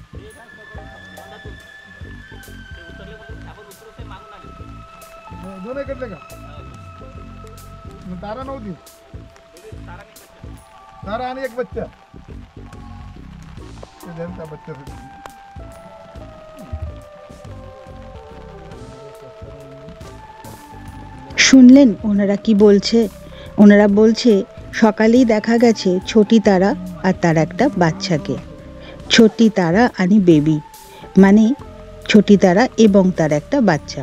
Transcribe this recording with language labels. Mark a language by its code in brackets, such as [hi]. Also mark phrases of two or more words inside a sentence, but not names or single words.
[mr] दोन्ही कटले का? तारा नव्हती, तारा आणि एक बच्चा, त्यांचा बच्चा [bn] শুনলেন ওনারা কি বলছে? ওনারা বলছে সকালেই দেখা গেছে ছোটি তারা আর তার একটা বাচ্চাকে। ছোটি তারা আনি বেবি, মানে ছোটি তারা এবং তার একটা বাচ্চা।